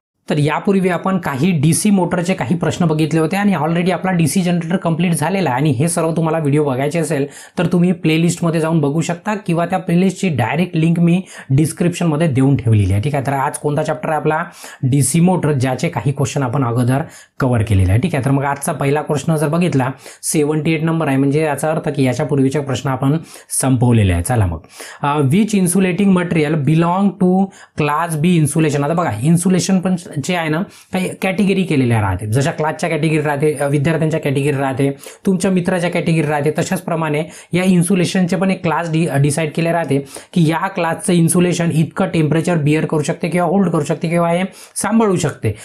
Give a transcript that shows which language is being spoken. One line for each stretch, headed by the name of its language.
Marathi: तर यापूर्वी आपण काही DC मोटरचे काही प्रश्न बघितले होते आणि ऑलरेडी आपला DC जनरेटर कंप्लीट झालेला आहे। आणि हे सर्व तुम्हाला व्हिडिओ बघायचे असेल तर तुम्ही प्लेलिस्टमध्ये जाऊन बघू शकता किंवा त्या प्लेलिस्टची डायरेक्ट लिंक मी डिस्क्रिप्शनमध्ये देऊन ठेवलेली आहे। ठीक आहे। तर आज कोणता चॅप्टर आहे आपला, DC मोटर, ज्याचे काही क्वेश्चन आपण अगोदर कव्हर केलेले आहे। ठीक आहे। तर मग आजचा पहिला प्रश्न जर बघितला 78 नंबर आहे, म्हणजे याचा अर्थ की याच्या पूर्वीचे प्रश्न आपण संपवलेले आहे। चला मग,
English: Which insulating material belong to class B insulation.
Marathi: आता बघा इन्सुलेशन पण जे आहे ना काही कॅटेगरी केलेल्या राहते, जशा क्लासच्या कॅटेगरी राहते, विद्यार्थ्यांच्या कॅटेगरी राहते, तुमच्या मित्राच्या कॅटेगरी राहते, तशाच प्रमाणे या इन्सुलेशनचे पण एक क्लास डिसाईड केले राहते की या क्लासचं इन्सुलेशन इतकं टेम्परेचर बिअर करू शकते किंवा होल्ड करू शकते किंवा हे सांभाळू शकते।